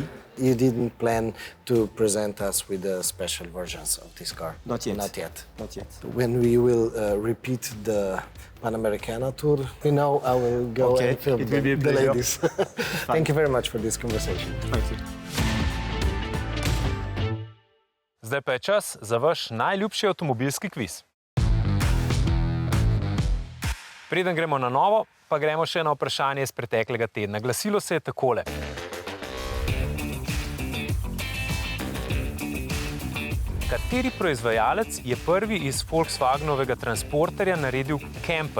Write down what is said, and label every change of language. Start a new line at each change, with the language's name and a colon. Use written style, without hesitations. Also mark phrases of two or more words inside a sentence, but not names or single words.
English: You didn't plan to present us with the special versions of this car? Not yet. Not yet. Not yet. When we will repeat the Panamericana tour, I will go Okay, and film it will be a the pleasure. ladies. Thank you very much for this conversation. Thank you.
Slovenian: Zdaj pa je čas za vaš najljubši avtomobilski kviz. Preden gremo na novo, pa gremo še na vprašanje iz preteklega tedna. Glasilo se je takole. Kateri proizvajalec je prvi iz Volkswagenovega transporterja naredil camper?